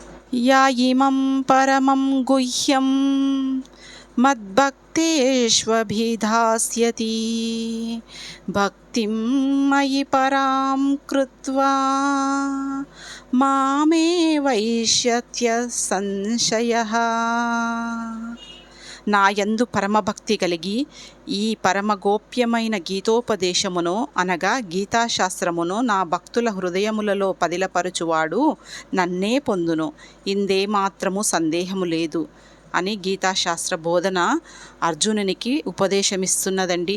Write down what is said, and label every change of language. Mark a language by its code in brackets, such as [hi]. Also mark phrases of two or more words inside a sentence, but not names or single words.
[sa] या इमं परमं गुह्यं मद्भक्तेष्वभिधास्यति भक्तिं मयि परां कृत्वा मामे वैष्यत्य संशयः। [te] నా యందు పరమభక్తి కలిగి ఈ పరమగోప్యమైన గీతోపదేశమును అనగా గీతాశాస్త్రమును నా భక్తుల హృదయములలో పదిలపరుచువాడు నన్నే పొందును, ఇందేమాత్రము సందేహము లేదు అని గీతాశాస్త్ర బోధన అర్జునునికి ఉపదేశమిస్తున్నదండి.